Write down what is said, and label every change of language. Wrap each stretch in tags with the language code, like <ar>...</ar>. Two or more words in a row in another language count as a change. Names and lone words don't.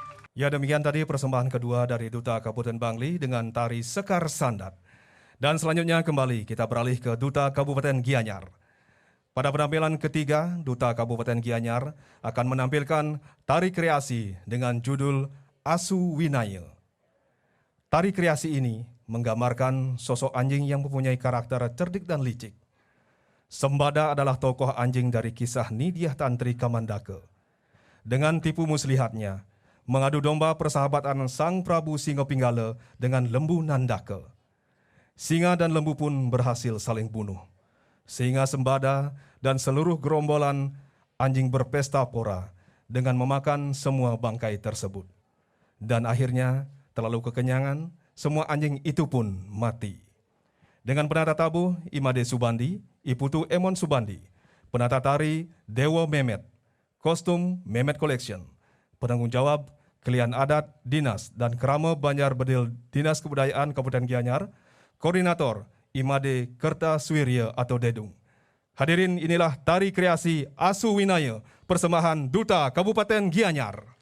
<id>Ya, demikian tadi persembahan kedua dari Duta Kabupaten Bangli dengan tari Sekar Sandat. Dan selanjutnya kembali kita beralih ke Duta Kabupaten Gianyar. Pada penampilan ketiga, Duta Kabupaten Gianyar akan menampilkan tari kreasi dengan judul Asu Winaya. Tari kreasi ini menggambarkan sosok anjing yang mempunyai karakter cerdik dan licik. Sembada adalah tokoh anjing dari kisah Nidyah Tantri Kamandaka. Dengan tipu muslihatnya, mengadu domba persahabatan Sang Prabu Singopinggala dengan lembu Nandaka. Singa dan lembu pun berhasil saling bunuh. Sehingga Sembada dan seluruh gerombolan anjing berpesta pora dengan memakan semua bangkai tersebut. Dan akhirnya, terlalu kekenyangan, semua anjing itu pun mati. Dengan penata tabuh Imade Subandi, Iputu Emon Subandi, penata tari Dewa Mehmet, kostum Mehmet Collection, penanggung jawab Kelian Adat Dinas dan Krama Banjar Bedil Dinas Kebudayaan Kabupaten Gianyar, koordinator Imade Kertaswirya atau Dedung. Hadirin, inilah tari kreasi Asu Winaya, persembahan Duta Kabupaten Gianyar.</id>